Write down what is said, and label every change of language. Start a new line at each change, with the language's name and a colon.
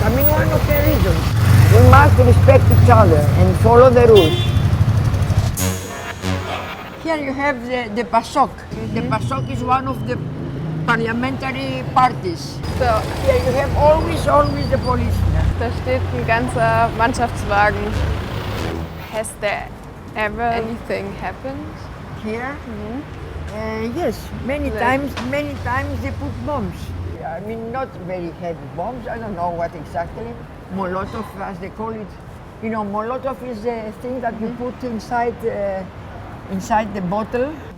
English: I mean, one of the reasons. We must respect each other and follow the rules. Here you have the PASOK. The PASOK is one of the parliamentary parties. So, Here you have always the police.
German: da steht ein ganzer Mannschaftswagen.
English: Has there ever anything happened? Here? Yes, many times they put bombs. I mean, not very heavy bombs, I don't know what exactly. Molotov, as they call it. You know, Molotov is a thing that you put inside the bottle.